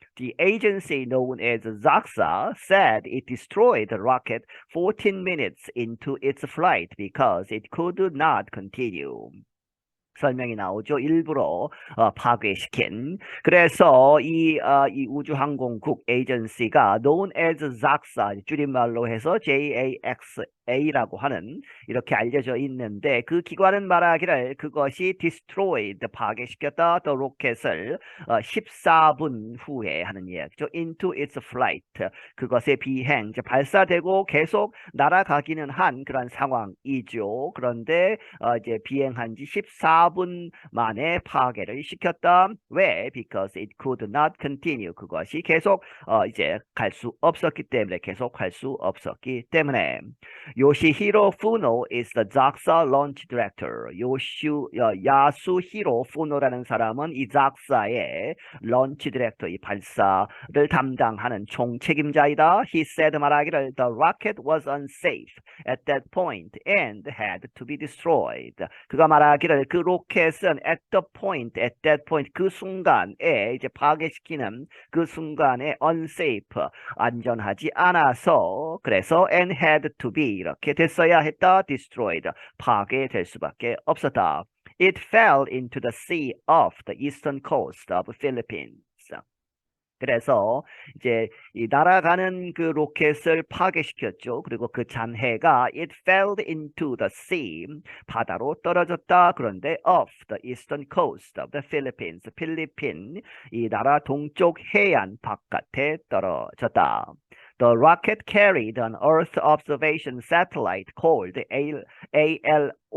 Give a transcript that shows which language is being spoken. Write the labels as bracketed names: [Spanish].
[English] The agency known as JAXA said it destroyed the rocket 14 minutes into its flight because it could not continue. [Korean] 설명이 나오죠. 일부러 파괴시킨. 그래서 이 우주항공국 에이전시가 [English] known as JAXA [Korean] 줄임말로 해서 JAXA A라고 하는 이렇게 알려져 있는데 그 기관은 말하기를 그것이 destroyed 파괴시켰다 the 로켓을 14분 후에 하는 이야기죠. [English] into its flight [Korean] 그것의 비행 발사되고 계속 날아가기는 한 그런 상황이죠. 그런데 이제 비행한 지 14분 만에 파괴를 시켰다. 왜? [English] Because it could not continue. [Korean] 그것이 계속 이제 갈 수 없었기 때문에 계속할 수 없었기 때문에 요시히로 푸노 [English] is the JAXA launch director. [Korean] 야수히로 푸노라는 사람은 이 JAXA의 런치 디렉터, 이 발사를 담당하는 총책임자이다. [English] He said [Korean] 말하기를 [English] the rocket was unsafe at that point and had to be destroyed. [Korean] 그가 말하기를 그 로켓은 [English] at that point [Korean] 그 순간에 이제 파괴시키는 그 순간에 unsafe 안전하지 않아서 그래서 [English] and had to be [Korean] 이렇게 됐어야 했다. destroyed 파괴될 수밖에 없었다. [English] It fell into the sea off the eastern coast of Philippines. [Korean] 그래서 이제 이 날아가는 그 로켓을 파괴시켰죠. 그리고 그 잔해가 [English] it fell into the sea [Korean] 바다로 떨어졌다. 그런데 [English] off the eastern coast of the Philippines [Korean] 필리핀 이 나라 동쪽 해안 바깥에 떨어졌다. [English] The rocket carried an Earth observation satellite called ALOS-3.